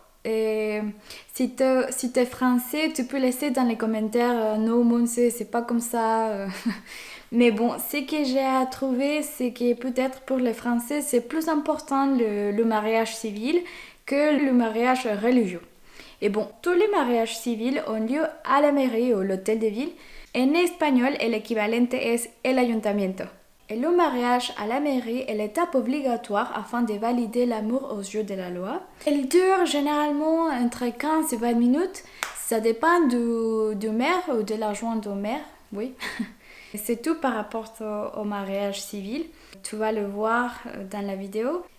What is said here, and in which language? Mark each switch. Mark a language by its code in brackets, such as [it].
[fr] Et si t'es français, tu peux laisser dans les commentaires non, mon c'est pas comme ça. Mais bon, ce que j'ai trouvé, c'est que peut-être pour les Français, c'est plus important le mariage civil que le mariage religieux. Et bon, tous les mariages civils ont lieu à la mairie ou l'hôtel de ville. En espagnol, [es] el equivalente es el ayuntamiento. [fr] Et le mariage à la mairie est l'étape obligatoire afin de valider l'amour aux yeux de la loi. Elle dure généralement entre 15 et 20 minutes. Ça dépend du maire ou de l'adjoint au maire, oui. C'est tout par rapport au mariage civil. Tu vas le voir dans la vidéo.